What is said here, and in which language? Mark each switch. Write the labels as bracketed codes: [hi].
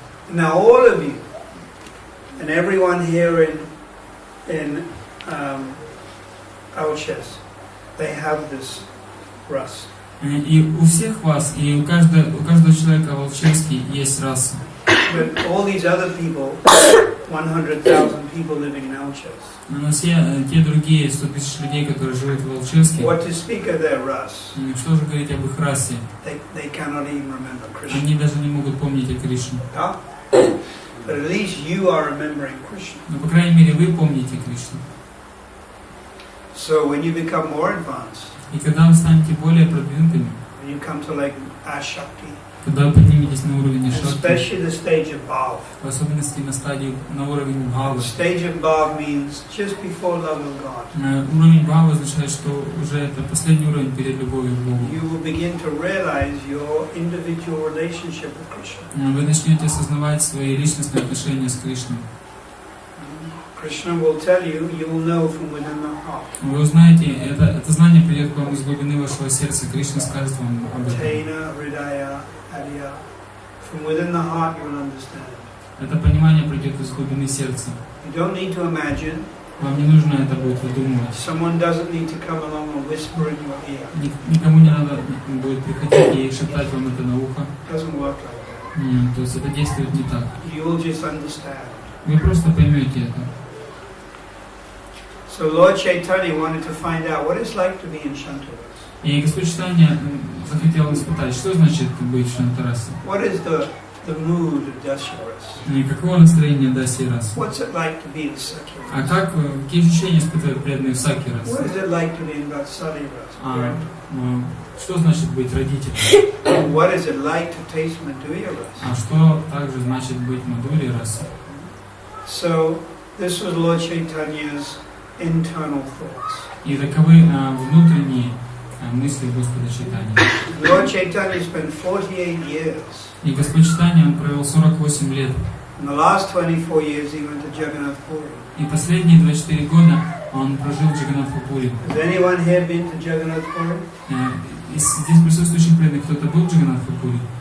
[en] Now all of you, and everyone here in Auschwitz, they have this rasa. [ru] И у всех вас, и у каждого человека в Алчевске есть раса. [en] But all these other people, 100,000 people living in Auschwitz. [ru] Но все те другие 100 тысяч людей, которые живут в Алчевске, [en] What to speak of their rasa? [ru] что же говорить об их расе? [en] They cannot even remember Krishna. [ru] Они даже не могут помнить о Кришне. Huh? [en] But at least you are remembering Krishna. [ru] Но, по крайней мере, вы помните Кришну. [en] So when you become more advanced, [ru] И когда вы станете более продвинутыми, [en] when you come to like Ashakti, [ru] когда вы подниметесь на уровень Ашакти, [en] especially the stage of Bhav. [ru] в особенности на стадию, на уровень Бхавы. [en] Stage of Bhav means just before love of God. [ru] Уровень Бхавы означает, что уже это последний уровень перед любовью к Богу. [en] You will begin to realize your individual relationship with Krishna. [ru] Вы начнете осознавать свои личностные отношения с Кришной. [en] Krishna will tell you, you will know from within the heart. [ru] Вы узнаете, это знание придет к вам из глубины вашего сердца. Кришна скажет вам об этом. Tena, Hridaya, Adya. [en] From within the heart you will understand. [ru] Это понимание придет из глубины сердца. [en] You don't need to imagine. [ru] Вам не нужно это будет выдумывать. [en] Someone doesn't need to come along and whisper in your ear. [ru] Никому не надо будет приходить и шептать вам это на ухо. [en] Doesn't work like that. [ru] То есть это действует не так. [en] You will just understand. [ru] Вы просто поймете это. [en] So Lord Chaitanya wanted to find out what it's like to be in Shantaras. [ru] И Господь Чайтаньи захотел испытать, что значит быть в Шантарасе. [en] What is the mood of Dasyaras? [ru] И каково настроение Даси Рас? [en] What's it like to be in Sakya? [ru] А какие ощущения испытывают преданные в Саки Рас? [en] What is it like to be in Vatsali Ras? [ru] Что значит быть родителем? [en] What is it like to taste Madhurya Ras? [ru] А что также значит быть Мадхурья Раса? [en] So this was Lord Chaitanya's internal thoughts. [ru] И таковы внутренние мысли Господа Чайтаньи. [en] Lord Chaitanya spent 48 years. [ru] И Господь Чайтаньи, он провел 48 лет. [en] In the last 24 years he went to Jagannath Puri. [ru] И последние 24 года он прожил в Джаганнатх-Пури. [en] Has anyone here been to Jagannath Puri? [ru] Из здесь присутствующих преданных кто-то был в Джаганнатх-Пури?